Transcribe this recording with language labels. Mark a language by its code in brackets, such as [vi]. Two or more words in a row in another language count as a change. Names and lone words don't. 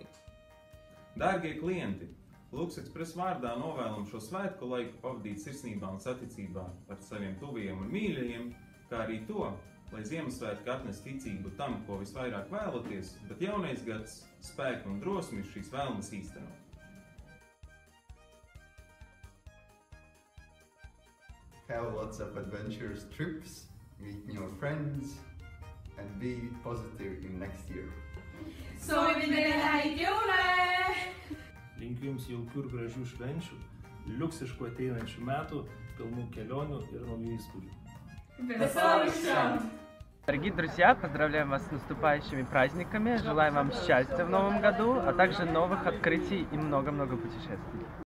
[lv] Dārgie klienti! Lux Express vārdā novēlam šo svētku laiku pavadīt sirsnībā un saticībā ar saviem tuvajiem un mīļajiem, kā arī to, lai Ziemassvētki atnes ticību tam, ko visvairāk vēlaties, bet jaunais gads spēku un drosmi šīs vēlmes īstenot. [en] Have lots of adventurous trips, meet new friends, and be positive in next year. [et] Soiminiet häid jõule! [lt] Linkiu jums jaukių ir gražių švenčių, liuksiškų ateinančių metų, pilnų kelionių ir naujų įspūdžių. [ru] Дорогие друзья, поздравляем вас с наступающими праздниками, желаем вам счастья в новом году, а также новых открытий и много-много путешествий.